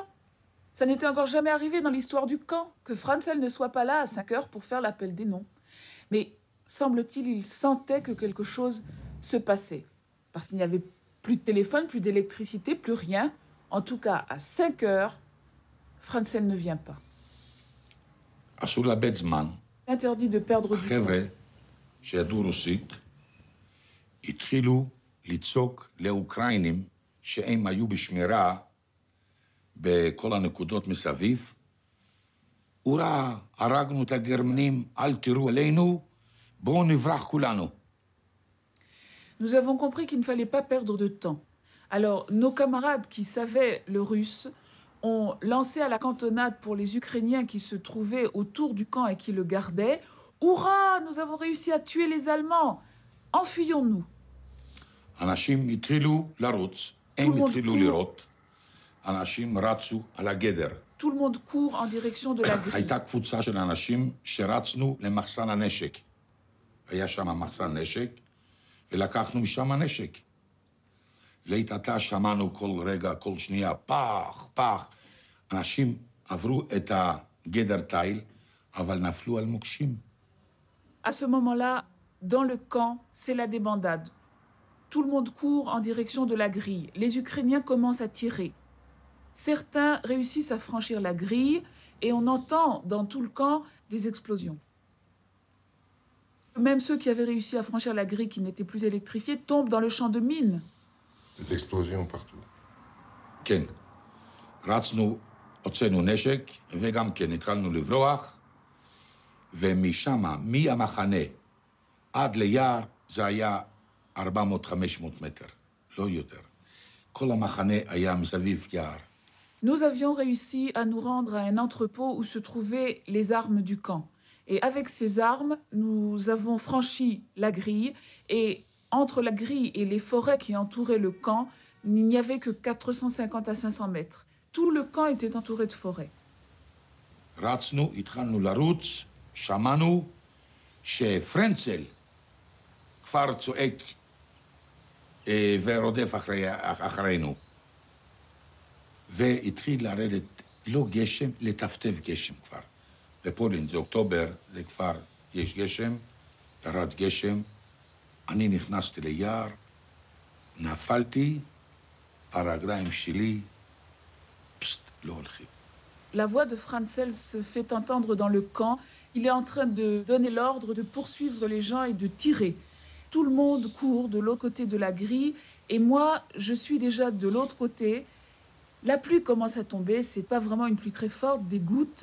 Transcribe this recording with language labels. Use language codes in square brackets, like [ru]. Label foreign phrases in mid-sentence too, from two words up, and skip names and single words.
[fr] Ça n'était encore jamais arrivé dans l'histoire du camp, que Franzel ne soit pas là à 5 heures pour faire l'appel des noms. Mais, semble-t-il, il sentait que quelque chose se passait. Parce qu'il n'y avait plus de téléphone, plus d'électricité, plus rien. En tout cas, à 5 heures, Franzel ne vient pas. [he] אסור לאבד זמן. [fr] Interdit de perdre du temps. [he] החבר'ה שידעו רוסית התחילו לצעוק לאוקראינים שהם היו בשמירה בכל הנקודות מסביב. אורה, הרגנו את הגרמנים, אל תראו עלינו, בואו נברח כולנו. [fr] Nous avons compris qu'il ne fallait pas perdre de temps. Alors, nos camarades qui savaient le russe ont lancé à la cantonade pour les Ukrainiens qui se trouvaient autour du camp et qui le gardaient. « Hurrah, nous avons réussi à tuer les Allemands! Enfuyons-nous !» [he] אנשים התחילו לרוץ, הם התחילו לראות, אנשים רצו על הגדר. [fr] Tout le monde court en direction de la grille. [he] הייתה קבוצה של אנשים שרצנו למחסן הנשק. היה שם מחסן נשק, ולקחנו משם הנשק. לעת עתה שמענו כל רגע, כל שנייה, פח, פח. אנשים עברו את הגדר תיל, אבל נפלו על מוקשים. [fr] À ce moment-là, dans le camp, c'est la débandade. Tout le monde court en direction de la grille. Les Ukrainiens commencent à tirer. Certains réussissent à franchir la grille et on entend dans tout le camp des explosions. Même ceux qui avaient réussi à franchir la grille qui n'était plus électrifiée tombent dans le champ de mines. Des explosions partout. [he] כן. רצנו, הוצאנו נשק, וגם כן התחלנו לברוח, ומשם, מהמחנה עד ליער זה היה 400-500 מטר, לא יותר. כל המחנה היה מסביב יער. [fr] Nous avions réussi à nous rendre à un entrepôt où se trouvaient les armes du camp. Et avec ces armes, nous avons franchi la grille et entre la grille et les forêts qui entouraient le camp, il n'y avait que 450 à 500 mètres. Tout le camp était entouré de forêts. [he] רצנו, התחלנו לרוץ, שמענו שפרנצל כבר צועק ורודף אחרינו. והתחיל לרדת לא גשם, לטפטף גשם כבר. בפולין זה אוקטובר, זה כבר יש גשם, ירד גשם. אני נכנסתי ליער, נפלתי, הרגליים שלי, פסט, לא הולכים. [fr] La voix de Franzel se fait entendre dans le camp. Il est en train de donner l'ordre de poursuivre les gens et de tirer. Tout le monde court de l'autre côté de la grille et moi, je suis déjà de l'autre côté. La pluie commence à tomber, c'est pas vraiment une pluie très forte, des gouttes.